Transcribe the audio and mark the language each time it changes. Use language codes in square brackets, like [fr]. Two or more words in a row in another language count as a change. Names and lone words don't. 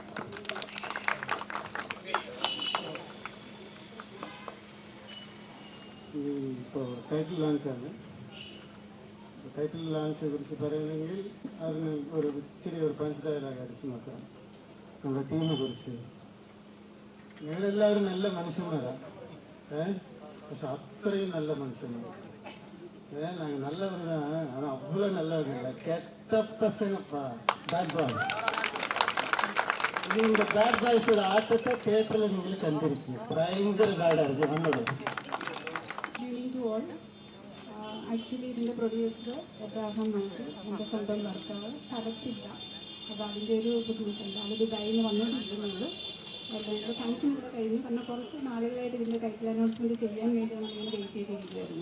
[ml] ഇപ്പോൾ ടൈറ്റിൽ ലോഞ്ചാണ്. ടൈറ്റിൽ ലോഞ്ചിനെ കുറിച്ച് പറയുകയാണെങ്കിൽ അതിന് ഒരു ഇച്ചിരി ഒരു പഞ്ച് ഡയലോഗ് അടിച്ചു നോക്കാം. നമ്മുടെ ടീമിനെ കുറിച്ച് ഞങ്ങളെല്ലാവരും നല്ല മനുഷ്യന്മാരാണ്, പക്ഷെ അത്രയും നല്ല മനുഷ്യന്മാർ. [ta] நாங்கள் நல்லவர் தான், ஆனால் அவ்வளோ நல்லவர் இல்லை. கெட்ட பசங்கப்பா, [en] bad boys. [ta] இந்த [en] bad boys [ta] ஆட்டத்தை தியேட்டரில் நீங்கள் கண்டிருக்கீங்க. பயங்கர பேடாக இருக்குது நம்மளோட. [ml] ആക്ച്വലി ഇതിൻ്റെ പ്രൊഡ്യൂസർ എബ്രാഹാം മൈക്കിൾ, എൻ്റെ സ്വന്തം ഭർത്താവ്, സ്ഥലത്തില്ല. അപ്പോൾ അതിൻ്റെ ഒരു ബുദ്ധിമുട്ടുണ്ട്. അത് ദുബായിൽ നിന്ന് വന്നുകൊണ്ടിരിക്കുന്നുള്ളൂ. അപ്പോൾ ഞങ്ങളുടെ ഫംഗ്ഷൻ ഇവിടെ കഴിഞ്ഞു. കാരണം കുറച്ച് നാളുകളായിട്ട് ഇതിൻ്റെ ടൈറ്റിൽ അനൗൺസ്മെൻറ്റ് ചെയ്യാൻ വേണ്ടി നമ്മളിങ്ങനെ വെയിറ്റ് ചെയ്തിരിക്കുമായിരുന്നു.